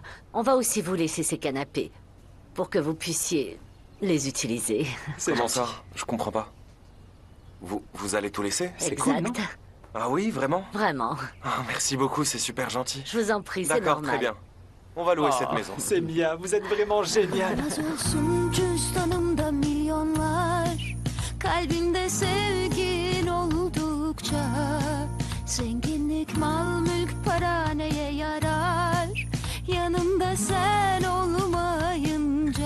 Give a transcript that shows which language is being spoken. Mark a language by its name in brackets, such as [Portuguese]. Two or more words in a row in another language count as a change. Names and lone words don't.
[French] On va aussi vous laisser ces canapés. Pour que vous puissiez les utiliser. Comment ça? Je comprends pas. Vous allez tout laisser? C'est cool, non? Exact. Ah oui, vraiment? Vraiment. Ah, merci beaucoup, c'est super gentil. Je vous en prie, c'est D'accord, normal. très bien. On va louer cette maison. Semia, vous êtes vraiment génial. [Turkish] Az olsun cüzdanımda milyonlar, kalbimde sevgin oldukça. Zenginlik, mal, mülk, para neye yarar? Yanımda sen olmayınca.